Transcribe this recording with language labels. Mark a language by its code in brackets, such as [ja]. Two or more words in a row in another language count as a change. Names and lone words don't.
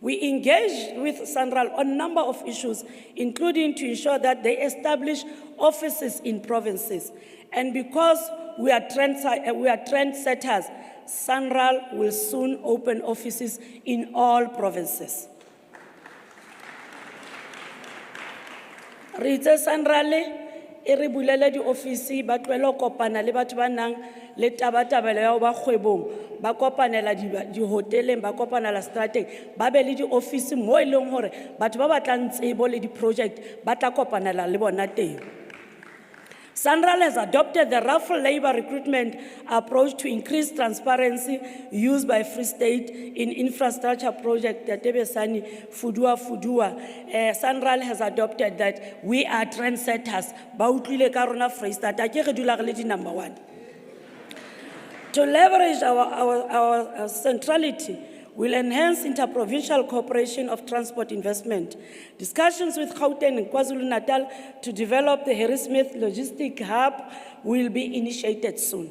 [en] We engaged with SANRAL on a number of issues, including to ensure that they establish offices in provinces. And because we are trendsetters, SANRAL will soon open offices in all provinces. [st] Re itse SANRAL e re bulele di ofisi ba tlohele ho kopana le batho ba nang le tabatabelo ya ho ba kgwebong, ba kopanela di hoteleng, ba kopanela strateng, ba be le di ofisi mo e leng hore batho ba batlang tsebo le di project ba tla kopanela le bona teng. [en] SANRAL has adopted the raffle labor recruitment approach to increase transparency used by Free State in infrastructure project Tebesani Fudua. SANRAL has adopted that we are trendsetters. [st] Ba utlwile ka rona Free State, a ke re dula re le di number 1. [en] To leverage our centrality, will enhance interprovincial cooperation of transport investment. Discussions with Gauteng and KwaZulu-Natal to develop the Harrismith Logistic Hub will be initiated soon.